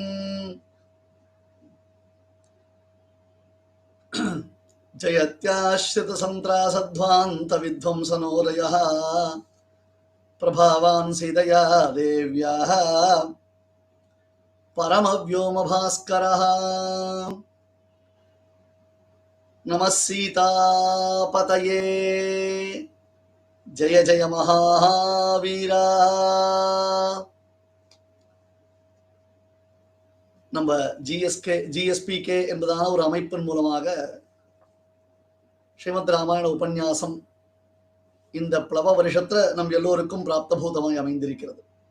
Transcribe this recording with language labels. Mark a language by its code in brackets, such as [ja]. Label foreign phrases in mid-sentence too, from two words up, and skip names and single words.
[sa] जयत्याश्रितसन्त्रासध्वान्तविध्वंसनोदयः प्रभावान् सीतया देव्याः परमव्योमभास्करः नमः सीतापतये जय जय महावीरा. [ta] நம்ம ஜிஎஸ்பிகே என்பதான ஒரு அமைப்பின் மூலமாக ஸ்ரீமத் ராமாயண உபன்யாசம் இந்த பிளவ வருஷத்துல நம் எல்லோருக்கும் பிராப்தபூதமாய் அமைந்திருக்கிறது.